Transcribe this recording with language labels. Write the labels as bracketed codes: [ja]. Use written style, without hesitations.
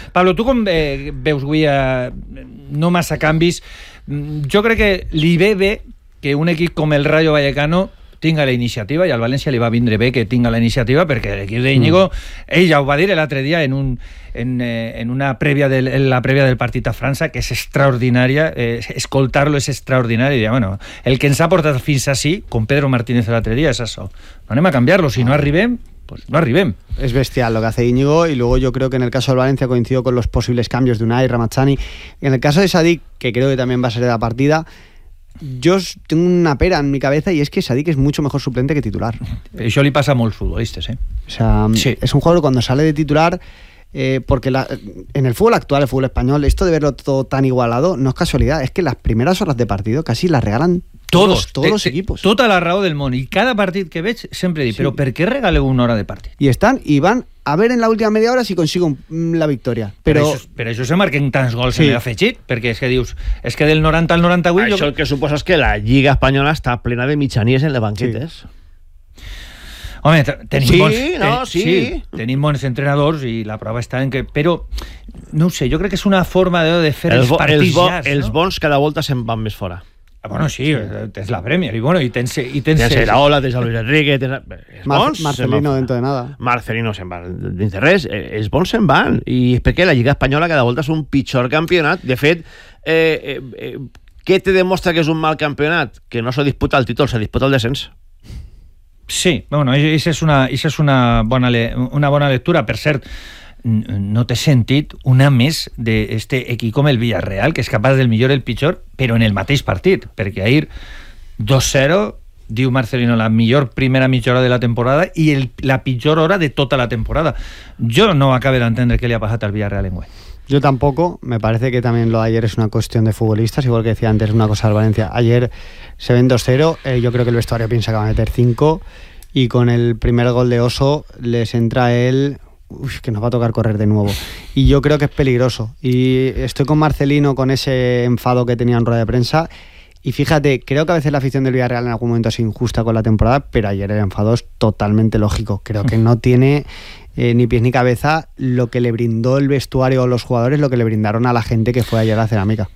[ca] Pablo, tú con veus avui, no massa canvis, [es] yo creo que [ca] li ve bé que [es] un equipo como [ca] el Rayo Vallecano tinga la iniciativa, i al València li va vindre bé que tinga la iniciativa, perquè l'equip d'Íñigo ell ja ho va dir l'altre dia en la prèvia del partit a França, que és extraordinària, escoltar-lo és extraordinari, i bueno, el que ens ha portat fins ací, com Pedro Martínez l'altre dia, és això, no anem a canviar-lo, si no arribem pues no arribem. [es] Es bestial lo que hace Íñigo, y luego yo creo que en el caso del Valencia coincido con los posibles cambios de Unai, Ramazzani, y en el caso de Sadik, que creo que también va a ser de la partida. Yo tengo una pera en mi cabeza, y es que Sadik es mucho mejor suplente que titular. Eso le pasa a muchos futbolistas, ¿eh? O sea, sí. Es un jugador cuando sale de titular, porque en el fútbol actual, el fútbol español, esto de verlo todo tan igualado no es casualidad, es que las primeras horas de partido casi las regalan todos los equipos. [ca] Toda la raó del món, [es] y cada partido que ves siempre dice, sí. ¿Pero por qué regale una hora de partido? Y están y van a ver en la última media hora si consigo la victoria. Pero eso se [ca] marquen tants gols, sí. En el afegit, perquè és que dius, és que del 90 al 90 avui... Això el que suposa és que la lliga espanyola està plena de mitjaníes en les banquetes. Sí. Home, tenim sí, bons... No, sí, tenim bons entrenadors i la prova està en que... Però, no ho sé, jo crec que és una forma de fer els partits Els bons cada volta se'n van més fora. Bueno, sí, tens la Premier, i tens... Tens la Ola, tens Luis Enrique, tens... [es] Marcelino dentro de nada. [ca] Marcelino se'n va dins de res, els bons se'n van, i és perquè la Lliga Espanyola cada volta és un pitjor campionat. De fet, què te demostra que és un mal campionat? Que no se disputa el títol, se disputa el descens. Sí, bueno, és una bona lectura, per cert. No te sentit una més de este equip com el Villarreal, que és capaç del millor i el pitjor, però en el mateix partit, perquè ahir 2-0, diu Marcelino, la millor primera mitja hora de la temporada i la pitjor hora de tota la temporada. Jo no acabo d'entendre què li ha passat al Villarreal en guany. [es] Yo tampoco, me parece que también lo de ayer es una cuestión de futbolistas, igual que decía antes, una cosa del Valencia. Ayer se ven 2-0, yo creo que el vestuario piensa que va a meter 5, y con el primer gol de Oso les entra él... Uf, que nos va a tocar correr de nuevo, y yo creo que es peligroso, y estoy con Marcelino con ese enfado que tenía en rueda de prensa, y fíjate, creo que a veces la afición del Villarreal en algún momento es injusta con la temporada, pero ayer el enfado es totalmente lógico, creo que no tiene ni pies ni cabeza lo que le brindó el vestuario o los jugadores, lo que le brindaron a la gente que fue ayer a la Cerámica.